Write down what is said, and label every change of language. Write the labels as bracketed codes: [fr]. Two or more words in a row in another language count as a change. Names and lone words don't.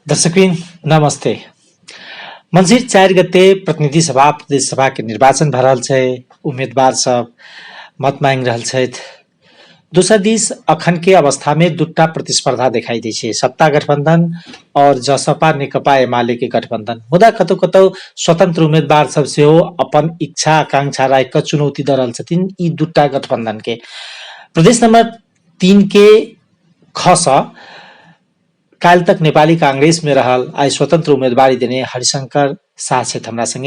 [mai] दर्शकबिन नमस्ते। मंसिर 4 गते प्रतिनिधि सभा प्रदेश सभा के निर्वाचन भ रहल छै। उम्मीदवार सब मत मांग रहल छथि। दोसर दिस अखन के अवस्था में दूटा प्रतिस्पर्धा दिखाई दै छै, सत्ता गठबंधन और जसपा नेकपा एमाले के गठबंधन। मुदा कतौ कतौ स्वतंत्र उम्मीदवार सब सेहो अपन इच्छा आकांक्षा राखि कऽ चुनौती दऽ रहल छथिन ई दूटा गठबंधन के। प्रदेश नंबर 3 के खस काल तक नेपाली कांग्रेस में रहल, आई स्वतंत्र उम्मीदवारी देने हरिशंकर शाह छथि हमरा संगे।